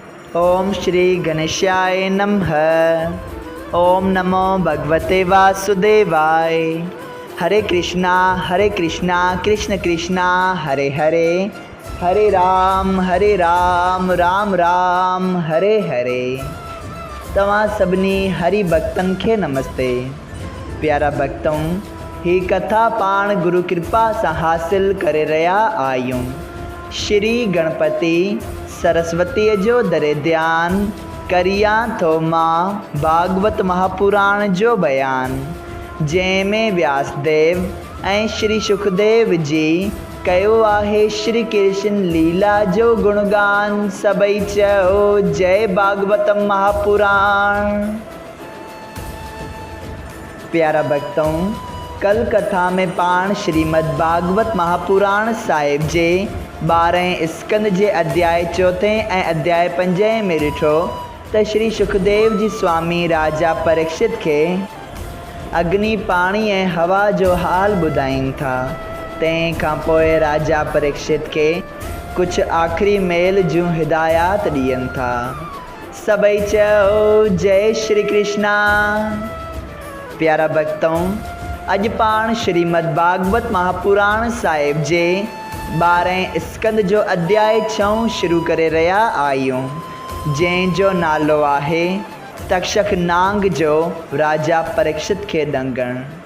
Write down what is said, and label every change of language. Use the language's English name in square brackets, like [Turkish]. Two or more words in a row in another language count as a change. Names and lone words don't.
[Sanskrit] ओम श्री गणेशाय नमः। ओम नमो भगवते वासुदेवाय। हरे कृष्णा कृष्ण कृष्णा हरे हरे, हरे राम राम राम हरे हरे। [Sindhi] तव्हां सभिनी हरि भक्तन खे नमस्ते। प्यारा भक्तों, ही कथा पाण गुरु कृपा सां हासिल करे रहिया आहियूं। श्री गणपति सरस्वती जो दरे ध्यान करिया थो मां भागवत महापुराण जो बयान, जंहिंमें व्यासदेव ऐं श्री सुखदेव जी कयो आहे श्री कृष्ण लीला जो गुणगान। सभई चयो जय भागवतम महापुराण। प्यारा भक्तों, कल कथा में पाण श्रीमद् भागवत महापुराण साहिब जे 12 स्कंद जे अध्याय 4 ऐं अध्याय 5 में ॾिठो त श्री सुखदेव जी स्वामी राजा परीक्षित खे अग्नि पाणी ऐं हवा जो हाल ॿुधाइनि था। तंहिं खां पोइ राजा परीक्षित खे कुझु आख़िरी मेल जूं हिदायत ॾियनि था। सभई चयो जय श्री कृष्णा। प्यारा भक्तों, अॼु पाण श्रीमद् भागवत महापुराण साहिब जे 12 स्कंद जो अध्याय 6 शुरू करे रहिया आहियूं, जंहिंजो नालो आहे तक्षक नांग जो राजा परीक्षित खे ॾंगण।